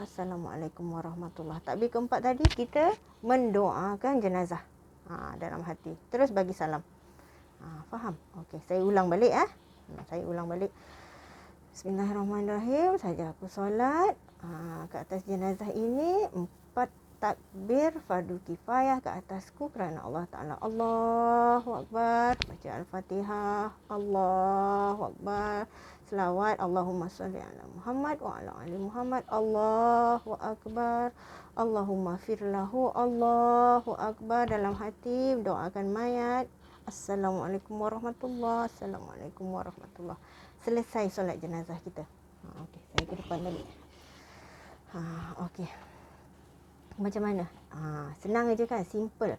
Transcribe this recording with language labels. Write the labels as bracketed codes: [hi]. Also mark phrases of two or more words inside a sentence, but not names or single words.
[ar] السلام عليكم ورحمة الله. [ms] Takbir keempat tadi kita mendoakan jenazah dalam hati. Terus bagi salam. Faham? Okey, saya ulang balik Saya ulang balik. Bismillahirrahmanirrahim. Saja aku solat ke atas jenazah ini 4 takbir fardu kifayah ke atasku kerana Allah Ta'ala. [ar] الله أكبر. [ms] Baca Al-Fatihah. [ar] الله أكبر. [ms] Selawat. [ar] اللهم صل على محمد وعلى آل محمد. الله أكبر. اللهم اغفر له. الله أكبر. [ms] Dalam hati doakan mayat. [ar] السلام عليكم ورحمة الله. السلام عليكم ورحمة الله. [ms] Selesai solat jenazah kita. Okey, saya ke depan balik. Okey. Macam mana? Senang aja kan? Simple.